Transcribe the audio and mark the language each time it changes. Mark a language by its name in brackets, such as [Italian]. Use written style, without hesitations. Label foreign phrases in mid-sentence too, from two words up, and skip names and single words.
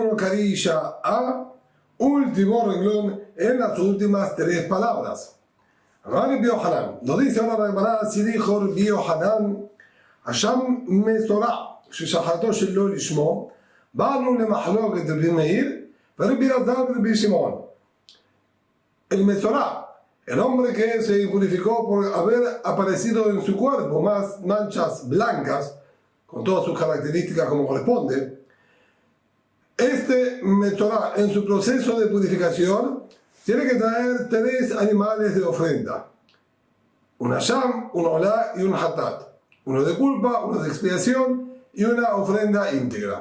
[Spanish] mascarilla a último renglón en las últimas tres palabras. Rabbi Yohanan, nos dice ahora la Gemara, si dijo Rabbi Yohanan, [Hebrew] אשם מצורע, ששחטו שלא לשמו, באנו למחלוקת רבי מאיר ורבי אלעזר ורבי שמעון. [Spanish] El Mesorah, el hombre que se purificó por haber aparecido en su cuerpo más manchas blancas, con todas sus características como corresponde, este Mesorah en su proceso de purificación tiene que traer tres animales de ofrenda: un Hasham, un Olá y un Hatat, uno de culpa, uno de expiación y una ofrenda íntegra.